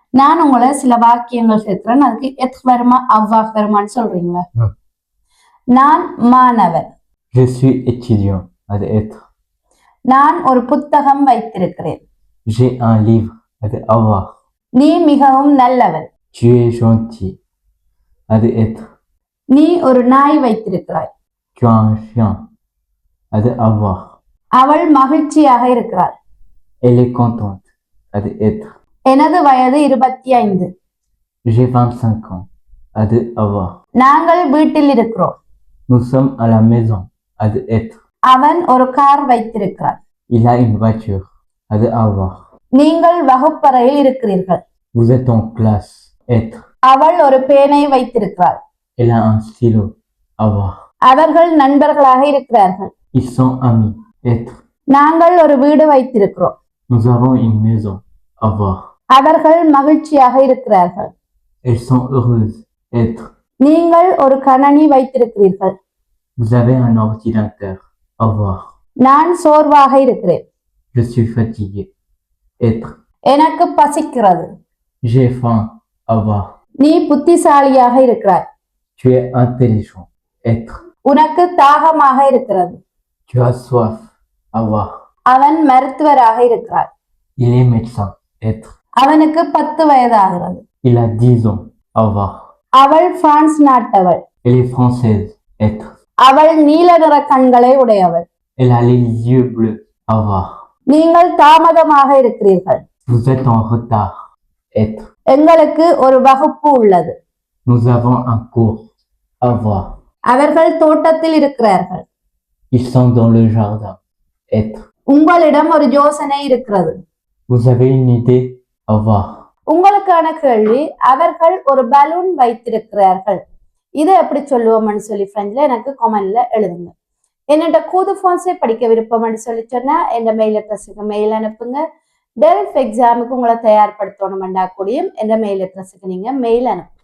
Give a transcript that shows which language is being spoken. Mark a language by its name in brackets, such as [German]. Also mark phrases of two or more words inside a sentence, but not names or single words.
[Tamil] நான் உங்களை சில வாக்கியங்கள் கேட்கிறேன். அதுக்கு எத் வருமா அவ்வாஹ் வருமான்னு சொல்றீங்களா? நான் மாணவன். [French] Je suis étudiant. [Tamil] அது être. நான் ஒரு புத்தகம் வைத்திருக்கிறேன். [French] J'ai un livre. [Tamil] அது avoir. நீ மிகவும் நல்லவன். [French] Tu es gentil. [Tamil] அது être. நீ ஒரு நாய் வைத்திருக்கிறாய். [French] Tu as un chien. [Tamil] அது avoir. அவள் மகிழ்ச்சியாக இருக்கிறாள். [French] Elle est contente. [Tamil] அது être. எனது வயது 25. [French] J'ai 25 ans. [Tamil] அது avoir. நாங்கள் வீட்டில் இருக்கிறோம். [French] Nous sommes à la maison. [Tamil] அது être. அவன் ஒரு கார் வைத்திருக்கிறான். [French] Il a une voiture. [Tamil] அது avoir. நீங்கள் வகுப்பறையில் இருக்கிறீர்கள். [French] Vous êtes en classe. Être. [Tamil] அவள் ஒரு பேனை வைத்திருக்கிறாள். [French] Elle a un stylo. Avoir. [Tamil] அவர்கள் நண்பர்களாக இருக்கிறார்கள். [French] Ils sont amis. Être. [Tamil] நாங்கள் ஒரு வீடு வைத்திருக்கிறோம். [French] Nous avons une maison. Avoir. [Tamil] அவர்கள் மகிழ்ச்சியாக இருக்கிறார்கள். [French] Elles sont heureuses. Être. [Tamil] நீங்கள் ஒரு கணனி வைத்திருக்கிறீர்கள். [French] Vous avez un ordinateur. Avoir. [Tamil] நான் சோர்வாக இருக்கிறேன். [French] Je suis fatigué. Être. [Tamil] எனக்கு பசிக்கிறது. [French] J'ai faim. Avoir. [Tamil] நீ புத்திசாலியாக இருக்கிறாய். [French] Tu es intelligent. Être. [Tamil] உனக்கு தாகமாக இருக்கிறது. [French] Tu as soif. Avoir. [Tamil] அவன் மருத்துவராக இருக்கிறார். [French] Il est médecin. Être. [Tamil] அவனுக்கு 10 வயதாகிறது. [French] Il a 10 ans. Avoir. [Tamil] அவள் பிரான்ஸ் நாட்டவள். [French] Elle est française. Être. [Tamil] அவள் நீல நிற கண்களை உடையவள். [French] Elle a les yeux bleus. Avoir. [Tamil] நீங்கள் தாமதமாக இருக்கிறீர்கள். [French] Vous êtes en retard. Être. [Tamil] எங்களுக்கு ஒரு வகுப்பு உள்ளது. [French] Nous avons un cours. Avoir. [Tamil] அவர்கள் தோட்டத்தில் இருக்கிறார்கள். [French] Ils sont dans le jardin. Être. [Tamil] உங்களிடம் ஒரு யோசனை இருக்கிறது. [French] Vous avez une idée. Avoir. [Tamil] உங்களுக்கான கேள்வி, அவர்கள் ஒரு பலூன் வைத்திருக்கிறார்கள். இதை எப்படி சொல்லுவோம்னு சொல்லி ஃப்ரெண்ட்ல எனக்கு கமெண்ட்ல எழுதுங்க. என்னோட கூது ஃபோன்ஸே படிக்க விருப்பம்னு சொல்லி சொன்னா என் [English] mail address [Tamil] மெயில் அனுப்புங்க. டெல்ஃப் எக்ஸாமுக்கு உங்களை தயார்படுத்தணும்னா கூடியும் என் [English] mail address [Tamil] நீங்க மெயில் அனுப்புங்க.